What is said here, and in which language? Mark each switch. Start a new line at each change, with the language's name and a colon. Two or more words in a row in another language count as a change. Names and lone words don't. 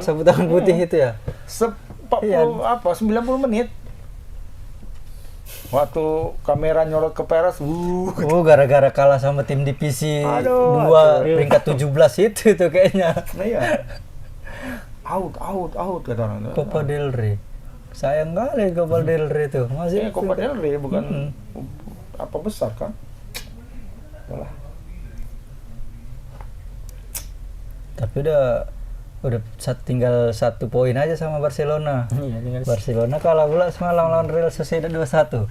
Indonesian: sapu tangan putih itu ya. 90 menit. Waktu kamera nyorot ke Peres, Oh, gara-gara kalah sama tim divisi Aduh, 2 peringkat 17 itu tuh kayaknya. nah iya. Out kata orang. Copa del Rey. Sayang kali Copa del Rey tuh. Masih Copa del Rey bukan apa besar kan? Yalah. Tapi udah tinggal 1 poin aja sama Barcelona. Iya, tinggal Barcelona kalah pula semalam lawan Real Sociedad 2-1.